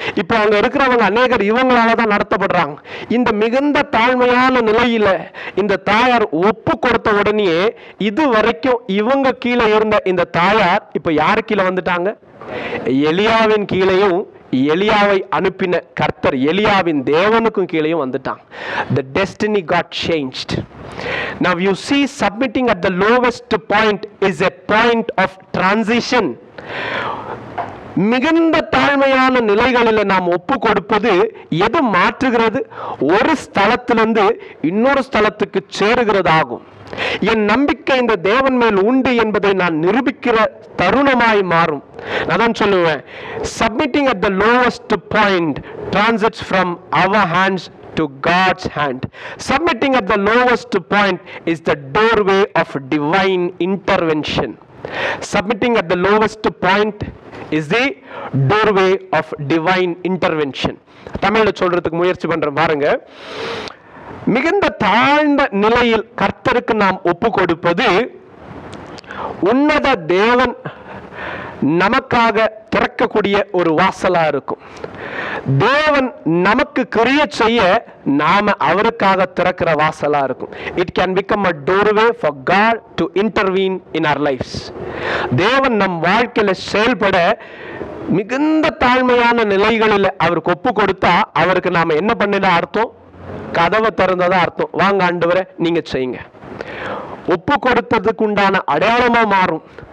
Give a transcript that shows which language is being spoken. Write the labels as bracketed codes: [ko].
[ta] இப்ப அங்க இருக்கிறவங்க அநேகர் இவங்களாலதான் நடத்தப்படுறாங்க. இந்த மிகுந்த தாழ்மையான நிலையில இந்த தாயார் ஒப்பு கொடுத்த உடனே இது வரைக்கும் இவங்க கீழே இருந்த இந்த தாயார் இப்ப யாரு கீழே வந்துட்டாங்க? எலியாவின் கீழேயும், எலியாவை அனுப்பின கர்த்தர் எலியாவின் தேவனுக்கும் கீழேயும் வந்துட்டான். [en] The destiny got changed. Now you see, submitting at the lowest point is a point of transition. [ta] மிகுந்த தாழ்மையான நிலைகளில் நாம் ஒப்பு கொடுப்பது எது மாற்றுகிறது? ஒரு ஸ்தலத்திலிருந்து இன்னொரு ஸ்தலத்துக்கு சேருகிறதாகும். என் நம்பிக்கை இந்த தேவன் மேல் உண்டு என்பதை நான் நிரூபிக்கிற தருணமாய் மாறும். நான் தான் சொல்லுவேன், [en] submitting at the lowest point transits from our hands to God's hand. Submitting at the lowest point is the doorway of divine intervention. Submitting at the lowest point is the doorway of divine intervention. [ta] தமிழ்ல சொல்றதுக்கு முயற்சி பண்றேன் பாருங்க. மிகுந்த தாழ்ந்த நிலையில் கர்த்தருக்கு நாம் ஒப்பு கொடுப்பது உன்னத தேவன் நமக்காக திறக்கக்கூடிய ஒரு வாசலா இருக்கும். தேவன் நமக்கு கிரியை செய்ய நாம அவருக்காக திறக்கிற வாசலா இருக்கும். [en] It can become a doorway for God to intervene in our lives. [ta] தேவன் நம் வாழ்க்கையில செயல்பட மிகுந்த தாழ்மையான நிலைகளில் அவருக்கு ஒப்பு கொடுத்தா அவருக்கு நாம என்ன பண்ணினா அர்த்தம்? கதவை திறந்ததா அர்த்தம். வாங்க ஆண்டவரே நீங்க செய்யுங்க. ஒப்பு கொடுத்ததுக்கு உண்டான அடையாளமா மாறும்.